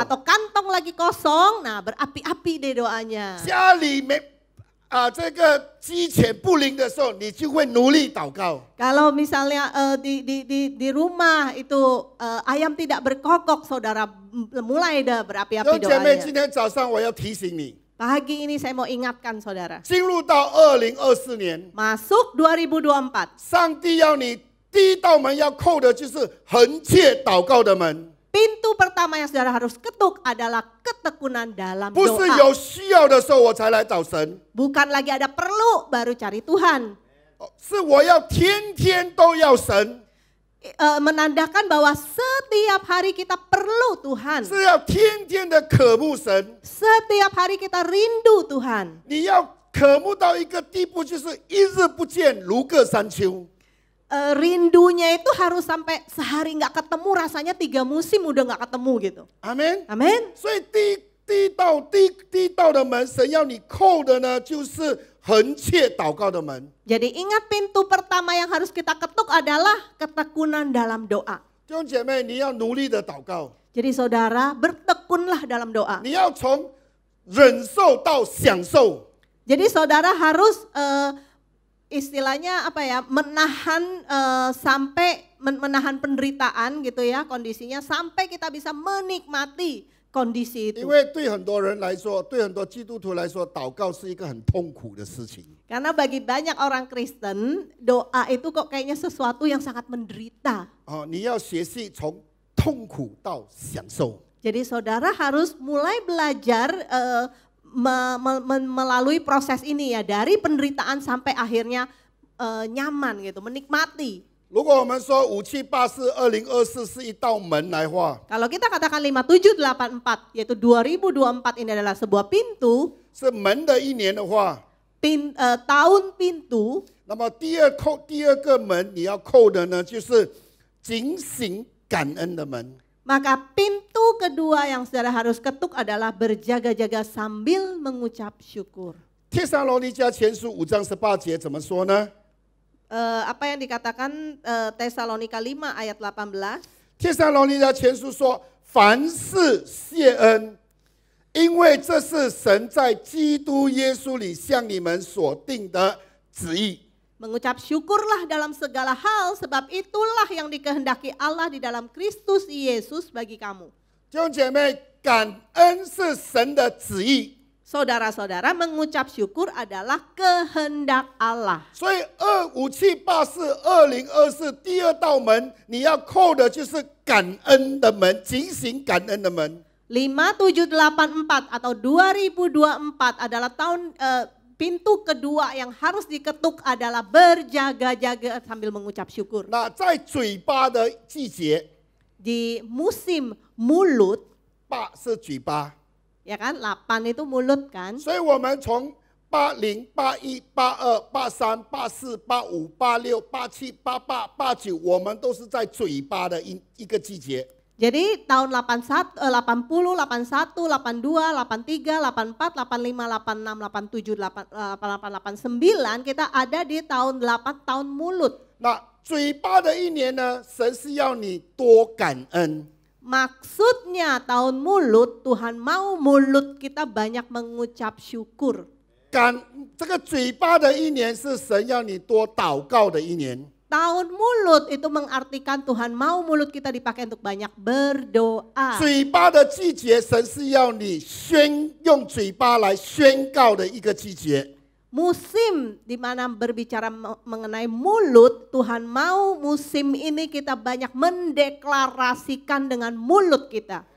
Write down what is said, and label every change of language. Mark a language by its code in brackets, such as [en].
[id] Atau kantong lagi kosong, nah berapi-api deh doanya. [zh] 家里这个鸡犬不灵的时候，你就会努力祷告。 [id] Kalau misalnya di rumah itu ayam tidak berkokok, saudara mulai dah [zh] 弟 [id] berapi-api [zh] 兄姐妹， [id] doanya. [zh] 今天早上我要提醒你， [id] Pagi ini saya mau ingatkan saudara. [zh] 进入到2024年， [id] Masuk 2024. [zh] 上帝要你第一道门要叩的就是横切祷告的门， [id] Pintu pertama yang saudara harus ketuk adalah ketekunan dalam [zh] 不是 [id] doa. [zh] 有需要的时候我才来找神， [id] Bukan lagi ada perlu baru cari Tuhan. [zh] 是我要天天都要神， [id] Menandakan bahwa setiap hari kita perlu Tuhan. [zh] 是要天天的渴慕神。 [id] Setiap hari kita rindu Tuhan. [zh] 你要渴慕到一个地步，就是一日不见如隔三秋。 [id] Rindunya itu harus sampai sehari nggak ketemu, rasanya 3 musim udah nggak ketemu gitu. [zh] 阿门。 [id] Amin. [zh] 所以第一道的门，神要你叩的呢，就是横切祷告的门。 [id] Jadi ingat pintu pertama yang harus kita ketuk adalah ketekunan dalam doa. [zh] 弟兄姐妹，你要努力的祷告， [id] Jadi saudara bertekunlah dalam doa. [zh] 你要从忍受到享受。 [id] Jadi saudara harus istilahnya apa ya, menahan sampai menahan penderitaan gitu ya kondisinya sampai kita bisa menikmati kondisi [zh] 因为对很多人来说，对很多基督徒来说，祷告是一个很痛苦的事情。 [id] Karena bagi banyak orang Kristen doa itu kok kayaknya sesuatu yang sangat menderita. [zh] 你要学习从痛苦到享受。 [id] Jadi saudara harus mulai belajar melalui proses ini ya, dari penderitaan sampai akhirnya nyaman gitu, menikmati. [zh] 如果我们说5784 2024是一道门来话， [id] Kalau kita katakan 5784 yaitu 2024 ini adalah sebuah pintu, [zh] 是门的一年的话， [id] tahun pintu. [zh] 那么第二个门你要扣的呢，就是警醒感恩的门。 [id] Maka pintu kedua yang saudara harus ketuk adalah berjaga-jaga sambil mengucap syukur. [zh] 帖撒罗尼迦前书5章18节怎么说呢？ [id] Apa yang dikatakan Tesalonika 5 ayat 18? [zh] 帖撒罗尼迦前书说：“凡事谢恩，因为这是神在基督耶稣里向你们所定的旨意。” [id] Mengucap syukurlah dalam segala hal, sebab itulah yang dikehendaki Allah di dalam Kristus Yesus bagi kamu. [zh] 弟兄姐妹，感恩是神的旨意。 [id] Saudara-saudara, mengucap syukur adalah kehendak Allah. [zh] 所以257842024第二道门，你要扣的就是感恩的门，警醒感恩的门。 [id] 5784 atau 2024 adalah tahun pintu kedua yang harus diketuk adalah berjaga-jaga sambil mengucap syukur. [zh] 那在嘴巴的季节， [id] Di musim mulut, [zh] 8是嘴巴， [id] ya kan, 8 itu mulut kan. [zh] 所以我们从80、81、82、83、84、85、86、87、88、89，我们都是在嘴巴的一个季节。 [id] Jadi tahun 80, 81, 82, 83, 84, 85, 86, 87, 88, 89 kita ada di tahun 8 tahun mulut. [zh] 那嘴巴的一年呢，神是要你多感恩。 [id] Maksudnya tahun mulut, Tuhan mau mulut kita banyak mengucap syukur. [zh] 这个嘴巴的一年是神要你多祷告的一年。 [id] Tahun mulut itu mengartikan Tuhan mau mulut kita dipakai untuk banyak berdoa. [zh] 嘴巴的季节，神是要你用嘴巴来宣告的一个季节。 [id] Musim di mana berbicara mengenai mulut, Tuhan mau musim ini kita banyak mendeklarasikan dengan mulut kita.